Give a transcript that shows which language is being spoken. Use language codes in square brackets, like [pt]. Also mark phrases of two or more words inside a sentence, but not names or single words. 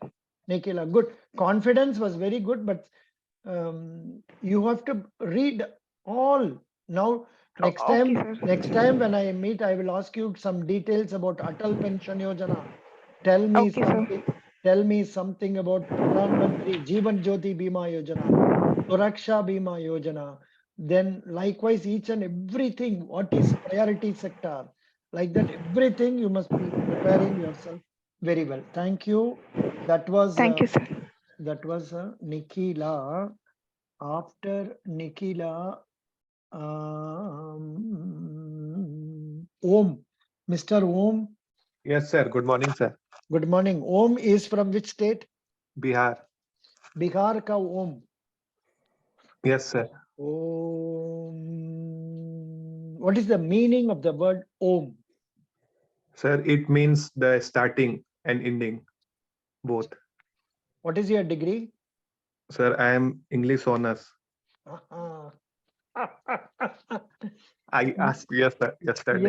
[en] Nikhila, good. Confidence was very good, but you have to read all. Now, next time when I meet, I will ask you some details about Atal Pension Yojana. Tell me something. Tell me something about Pradhan Mantri Jeevan Jyoti Bima Yojana, Suraksha Bima Yojana. Then likewise, each and everything, what is priority sector, like that, everything you must be preparing yourself very well. Thank you. That was thank you, sir. That was Nikhila. After Nikhila, Om, Mr. Om. Yes, sir. Good morning, sir. Good morning. Om is from which state? Bihar. [hi] Bihar ka Om. [en] Yes, sir. Om. What is the meaning of the word Om? Sir, it means the starting and ending, both. What is your degree? Sir, I am English honors. I asked yesterday.